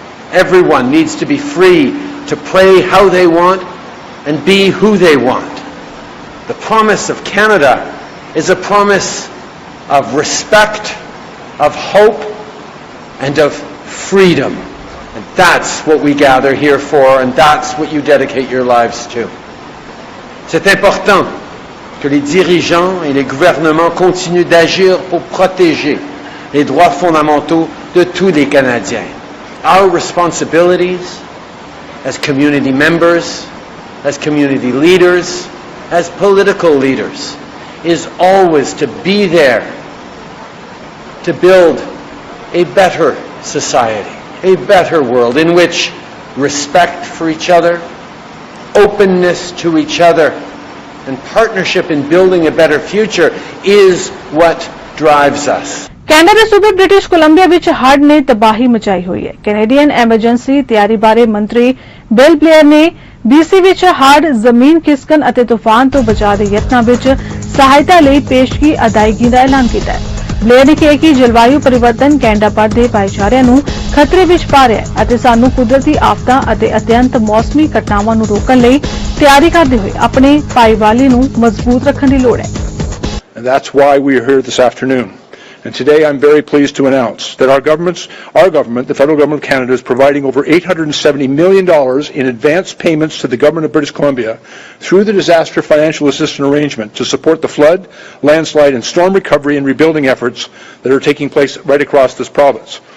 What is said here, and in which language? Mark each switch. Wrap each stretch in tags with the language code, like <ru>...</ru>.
<en>Everyone needs to be free to pray how they want and be who they want. The promise of Canada is a promise of respect, of hope, and of freedom. And that's what we gather here for, and that's what you dedicate your lives to.</en> <fr>C'est important que les dirigeants et les gouvernements continuent d'agir pour protéger les droits fondamentaux de tous les Canadiens.</fr> <en>Our responsibilities as community members, as community leaders, as political leaders, is always to be there to build a better society, a better world in which respect for each other, openness to each other, and partnership in building a better future is what drives us.</en> <pa>Canada ਦੇ ਸੂਬੇ British Columbia ਵਿੱਚ ਹੜ੍ਹ ਨੇ ਤਬਾਹੀ ਮਚਾਈ ਹੋਈ ਹੈ। Canadian emergency ਤਿਆਰੀ ਬਾਰੇ ਮੰਤਰੀ ਬਿਲ ਬਲੇਅਰ ਨੇ BC ਵਿੱਚ ਹੜ੍ਹ, ਜ਼ਮੀਨ ਖਿਸਕਣ ਅਤੇ ਤੂਫਾਨ ਤੋਂ ਬਚਾਅ ਦੇ ਯਤਨਾਂ ਵਿੱਚ ਸਹਾਇਤਾ ਲਈ ਪੇਸ਼ਗੀ ਅਦਾਇਗੀ ਦਾ ਐਲਾਨ ਕੀਤਾ ਹੈ। ਬਲੇਅਰ ਨੇ ਕਿਹਾ ਕਿ ਜਲਵਾਯੂ ਪਰਿਵਰਤਨ ਕੈਨੇਡਾ ਭਰ ਦੇ ਭਾਈਚਾਰਿਆਂ ਨੂੰ ਖਤਰੇ ਵਿੱਚ ਪਾ ਰਿਹਾ ਹੈ ਅਤੇ ਸਾਨੂੰ ਕੁਦਰਤੀ ਆਫਤਾਂ ਅਤੇ ਅਤਿਅੰਤ ਮੌਸਮੀ ਘਟਨਾਵਾਂ ਨੂੰ ਰੋਕਣ ਲਈ ਤਿਆਰੀ ਕਰਦੇ ਹੋਏ ਆਪਣੇ ਭਾਈਵਾਲੀ ਨੂੰ ਮਜ਼ਬੂਤ ਰੱਖਣ ਦੀ ਲੋੜ ਹੈ।</pa> <en>And that's why we are here this afternoon. And today I'm very pleased to announce that our government, the federal government of Canada, is providing over $870 million in advance payments to the government of British Columbia through the Disaster Financial Assistance Arrangement to support the flood, landslide, and storm recovery and rebuilding efforts that are taking place right across this province.</en>